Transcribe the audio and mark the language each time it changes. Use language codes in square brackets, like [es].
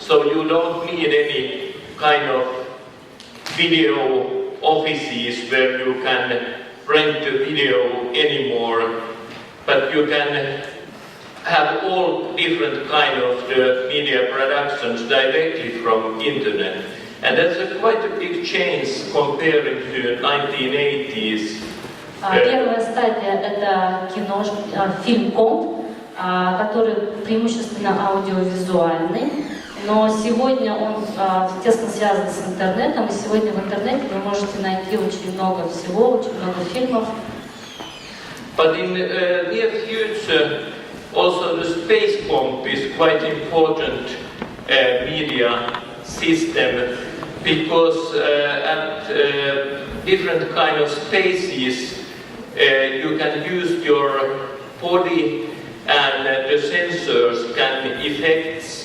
[en] So you don't need any kind of video offices where you can rent the video anymore, but you can have all different kind of the media productions directly from internet. And that's quite a big change comparing to the 1980s. [ru] Первая стадия — это фильм-комп, который преимущественно аудиовизуальный, но сегодня он тесно связан с интернетом, и сегодня в интернете вы можете найти очень много всего, очень много фильмов. [en] But in the near future, also the space comp is quite important media system, because at different kind of spaces you can use your body, and the sensors can affect